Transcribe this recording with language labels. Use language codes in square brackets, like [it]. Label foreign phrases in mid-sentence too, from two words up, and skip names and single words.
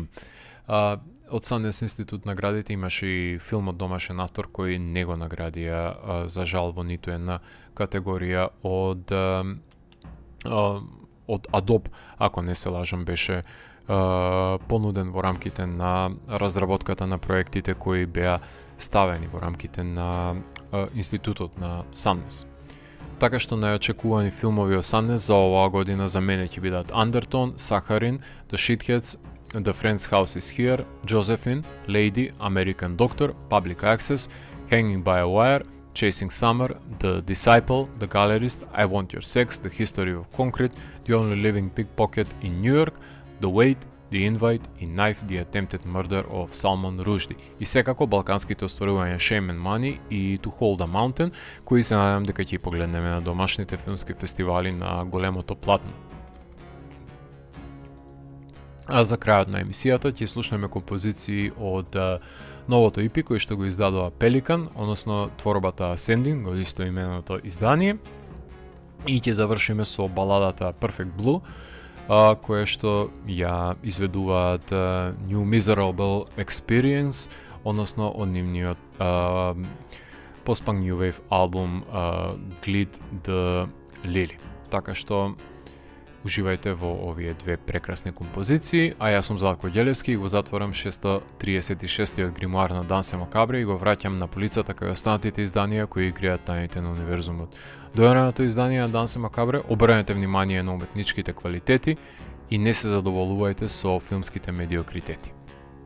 [mk] Од Sundance Институт наградите имаше и филмот Домашен автор кој не го наградија за жал во ниту една категорија од Adobe, ако не се лажам, беше понуден во рамките на разработката на проектите кои беа ставени во рамките на институтот на Sundance. Така што најочекувани филмови од Sundance за оваа година за мене ќе бидат Undertone, Sakharin, The Shitheads, The Friend's House is Here, Josephine, Lady, American Doctor, Public Access, Hanging by a Wire, Chasing Summer, The Disciple, The Gallerist, I Want Your Sex, The History of Concrete, The Only Living Pickpocket in New York, The Wait, The Invite и Knife, The Attempted Murder of Salman Rushdie. И секако балканските остварувања Shame and Money и To Hold a Mountain, кои се надевам дека ќе погледнеме на домашните филмски фестивали на големото платно. А за крајот на емисијата ќе слушнеме композиции од новото EP кој што го издадува Pelican, односно творбата Ascending, од истоименото издание. И ќе завршиме со баладата Perfect Blue, која што ја изведуваат New Miserable Experience, односно од нивниот [en] post-punk new wave [mk] албум Glid the Lily. Така што уживајте во овие две прекрасни композиции, а јас сум Златко Ѓелевски и го затворам 636-тиот гримуар на Дансе Макабре и го враќам на полицата кај останатите изданија кои играат тајните на универзумот. Дојареното издание на Дансе Макабре, обрнете внимание на уметничките квалитети и не се задоволувајте со филмските медиокритети.